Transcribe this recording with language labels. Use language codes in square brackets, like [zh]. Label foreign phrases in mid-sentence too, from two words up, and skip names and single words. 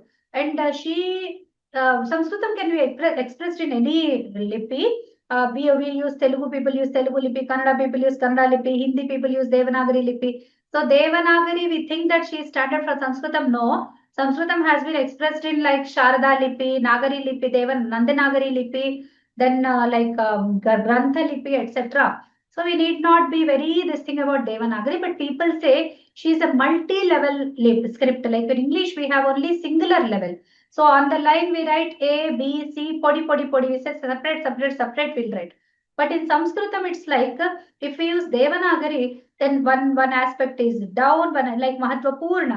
[en] And Sanskritam can be expressed in any lipi. We use Telugu, people use Telugu lipi, Kannada people use Kannada lipi, Hindi people use Devanagari lipi. So Devanagari, we think that she is standard for Sanskritam. No. Sanskritam has been expressed in like Sharada lipi, Nagari lipi, Nandanagari lipi, then Grantha lipi, etc. So we need not be very this thing about Devanagari, but people say she is a multi-level script. Like in English, we have only singular level. So on the line, we write A, B, C, podi. We say separate, we'll write. But in Sanskritam, it's like if we use Devanagari, then one aspect is down, one like Mahatvapurna.